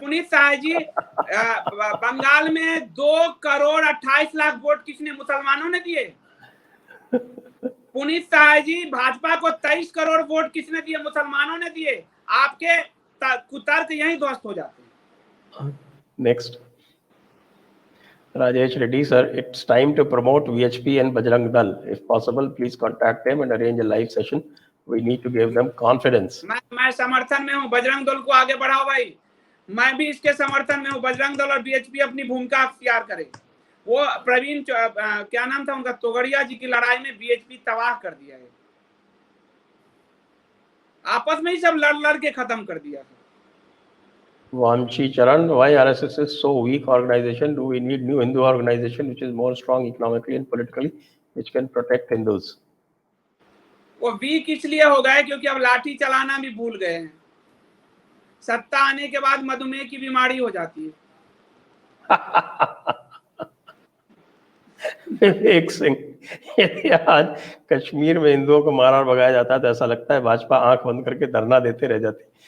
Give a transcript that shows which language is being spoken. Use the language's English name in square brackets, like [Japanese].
[Hindi] पुनीत साय जी, बंगाल में 2,28,00,000 वोट किसने, मुसलमानों ने दिए। पुनीत साय जी, भाजपा को 23 करोड़ वोट किसने दिए, मुसलमानों ने दिए। आपके कुतर्क यहीं ध्वस्त हो जाते हैं। [English] Next, Rajesh Reddy sir, it's time to promote VHP and Bajrang Dal. If possible, please contact them and arrange a live session. We need to give them confidence. [Hindi] मैं समर्थन में हूँ, बजरंग दल को आगे बढ़ाओ भाई। मैं भी इसके समर्थन में हूँ, बजरंग दल और VHP अपनी भूमिका अख्तियार करे। वो प्रवीण क्या नाम था उनका, तोगड़िया जी की लड़ाई में VHP तबाह कर दिया है, आपस में ही सब लड़ के खत्म कर दिया है। [English] Vamshi Charan, why RSS is so weak organization? Do we need new Hindu organization which is more strong economically and politically, which can protect Hindus? [Hindi] वो वीक इसलिए हो गए क्योंकि अब लाठी चलाना भी भूल गए हैं। सत्ता आने के बाद मधुमेह की बीमारी हो जाती है। विवेक सिंह, यदि आज कश्मीर में हिंदुओं को मारा और भगाया जाता है तो ऐसा लगता है भाजपा आंख बंद करके धरना देते रह जाती।